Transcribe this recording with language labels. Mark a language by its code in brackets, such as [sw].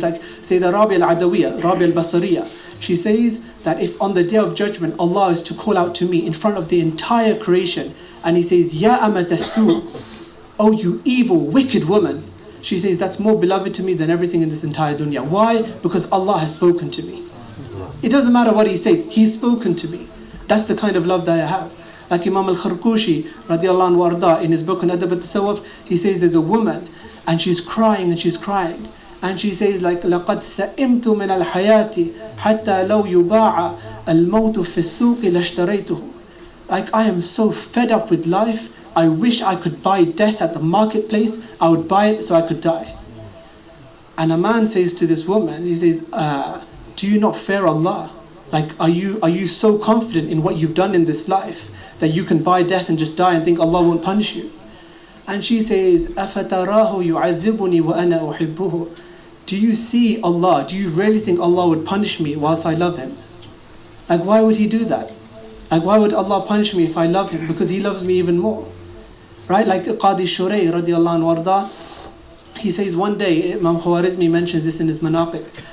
[en] Like Sayyidah Rabi al-Adawiyya, Rabi al-Basariya, she says that if on the Day of Judgment Allah is to call out to me in front of the entire creation, and He says, [ar] Ya amatasu, [en] oh you evil, wicked woman, she says that's more beloved to me than everything in this entire dunya. Why? Because Allah has spoken to me. It doesn't matter what He says, He's spoken to me. That's the kind of love that I have. Like Imam al-Kharkushi radiallahu anhu warda, in his book on Adab al-Tasawwuf, he says there's a woman and she's crying and she's crying. And she says, like, [ar] لَقَدْ سَئِمْتُ مِنَ الْحَيَاةِ حَتَّى لَوْ يُبَاعَ الْمَوْتُ فِي السُّوقِ لَاشْتَرَيْتُهُ. [en] Like, I am so fed up with life, I wish I could buy death at the marketplace, I would buy it so I could die. And a man says to this woman, he says, do you not fear Allah? Like, are you so confident in what you've done in this life that you can buy death and just die and think Allah won't punish you? And she says, [ar] أَفَتَرَاهُ يُعَذِّبُنِي وَأَنَا أُحِبُّهُ. [en] Do you see Allah? Do you really think Allah would punish me whilst I love Him? Like, why would He do that? Like, why would Allah punish me if I love Him? Because He loves me even more. Right? Like Qadi Shurey radiallahu anhu warda, he says one day, Imam Khwarizmi mentions this in his Manaqib.